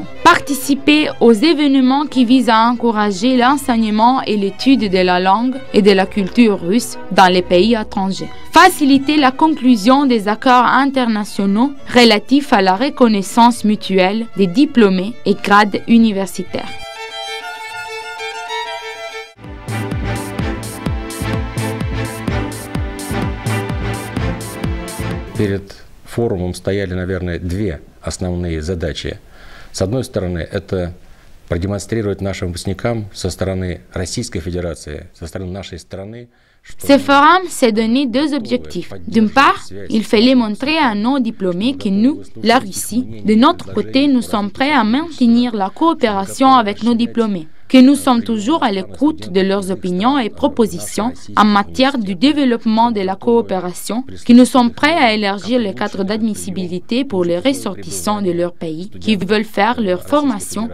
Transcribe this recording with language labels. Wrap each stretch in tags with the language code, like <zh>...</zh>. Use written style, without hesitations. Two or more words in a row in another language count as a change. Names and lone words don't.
<fr>Participer aux événements qui visent à encourager l'enseignement et l'étude de la langue et de la culture russe dans les pays étrangers. Faciliter la conclusion des accords internationaux relatifs à la reconnaissance mutuelle des diplômés et grades universitaires.</fr> <ru>Перед форумом стояли, наверное, 2 основные задачи. С одной стороны, это продемонстрировать нашим выпускникам со стороны Российской Федерации, со стороны нашей страны.</ru> <fr>Ce forum s'est donné 2 objectifs. D'une part, il fallait montrer à nos diplômés que nous, la Russie, de notre côté, nous sommes prêts à maintenir la coopération avec nos diplômés, que nous sommes toujours à l'écoute de leurs opinions et propositions en matière du développement de la coopération, que nous sommes prêts à élargir le cadre d'admissibilité pour les ressortissants de leur pays qui veulent faire leur formation.</fr>